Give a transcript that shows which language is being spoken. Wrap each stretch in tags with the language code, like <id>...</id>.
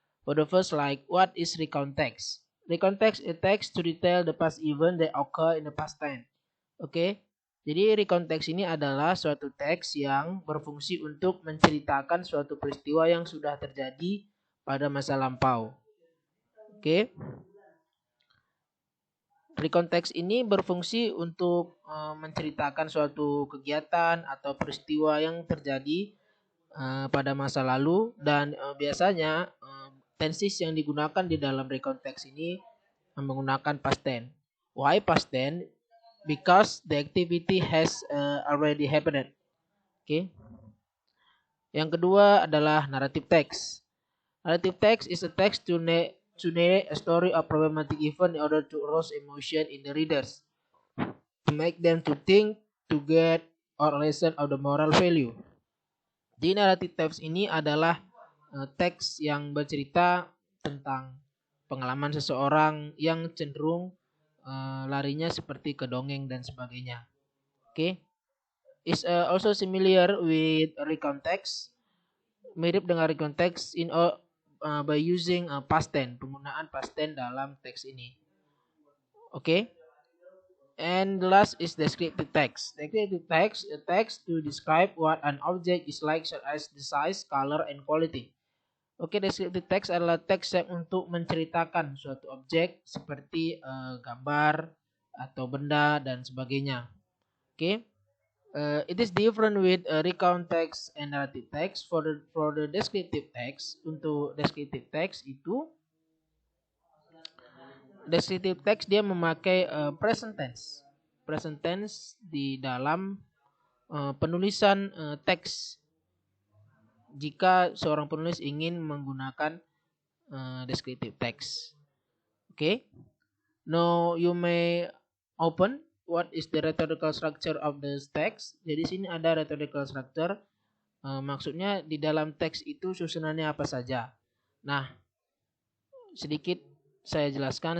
<en>For the first, like what is recount text? Recount text is text to detail the past event that occur in the past time.</en> <id>Oke, jadi recount text ini adalah suatu teks yang berfungsi untuk menceritakan suatu peristiwa yang sudah terjadi pada masa lampau. Oke, recount text ini berfungsi untuk menceritakan suatu kegiatan atau peristiwa yang terjadi pada masa lalu dan biasanya tenses yang digunakan di dalam recount text ini menggunakan past tense.</id> <en>Why past tense? Because the activity has already happened. Oke.</en> <id>Yang kedua adalah narrative text.</id> <en>Narrative text is a text to narrate a story of problematic event in order to arouse emotion in the readers, to make them to think, to get or lesson of the moral value.</en> <id>Di narrative text ini adalah teks yang bercerita tentang pengalaman seseorang yang cenderung larinya seperti ke dongeng dan sebagainya.</id> <en>Oke, is also familiar with recount text,</en> <id>mirip dengan</id> <en>recount text by using past tense,</en> <id>penggunaan past tense dalam teks ini.</id> <en>Oke. And the last is descriptive text. Descriptive text, a text to describe what an object is like, such as the size, color, and quality.</en> <id>Oke, descriptive text adalah teks yang untuk menceritakan suatu objek seperti gambar atau benda dan sebagainya. Oke.</id> <en>It is different with recount text and narrative text. For the descriptive text,</en> <id>untuk descriptive text itu descriptive text dia memakai present tense. Present tense di dalam penulisan teks. Jika seorang penulis ingin menggunakan descriptive text. Okay.</id> <en>Now you may open what is the rhetorical structure of the text.</en> <id>Jadi sini ada rhetorical structure. Maksudnya di dalam teks itu susunannya apa saja. Nah, sedikit saya jelaskan.</id>